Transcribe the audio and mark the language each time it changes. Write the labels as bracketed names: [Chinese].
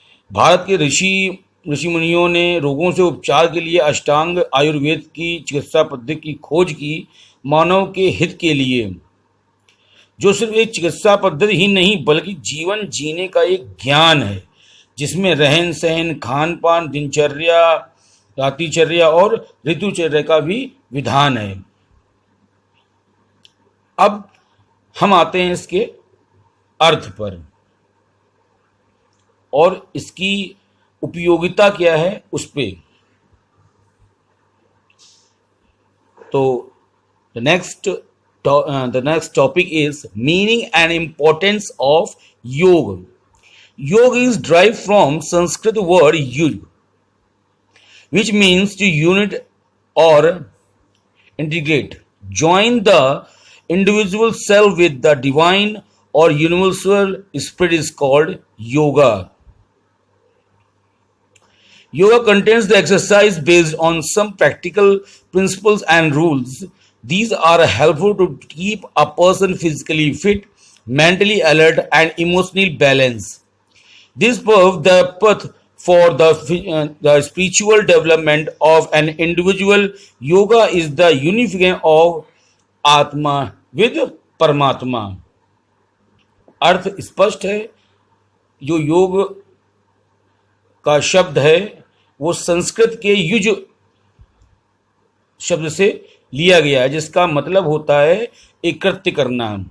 [Hindi] भारत के ऋषि मुनियों ने रोगों से उपचार के लिए अष्टांग आयुर्वेद की चिकित्सा पद्धति की खोज की, मानव के हित के लिए, जो सिर्फ एक चिकित्सा पद्धति ही नहीं बल्कि जीवन जीने का एक ज्ञान है, जिसमें रहन सहन, खान पान, दिनचर्या, रात्रिचर्या और ऋतुचर्या का भी विधान है। अब हम आते हैं इसके अर्थ पर और इसकी उपयोगिता क्या है उस पे। [English] तो the next topic is meaning and importance of yoga. Yoga is derived from Sanskrit word yug, which means to unite or integrate, join the individual self with the divine or universal spirit is called yoga. Yoga contains the exercise based on some practical principles and rules. These are helpful to keep a person physically fit, mentally alert, and emotionally balanced. This proves the path for the spiritual development of an individual. Yoga is the unification of Atma with Paramatma. [Hindi] अर्थ स्पष्ट है। जो योग का शब्द है वो संस्कृत के use शब्द से लिया गया है, जिसका मतलब होता है एकत्रित करना।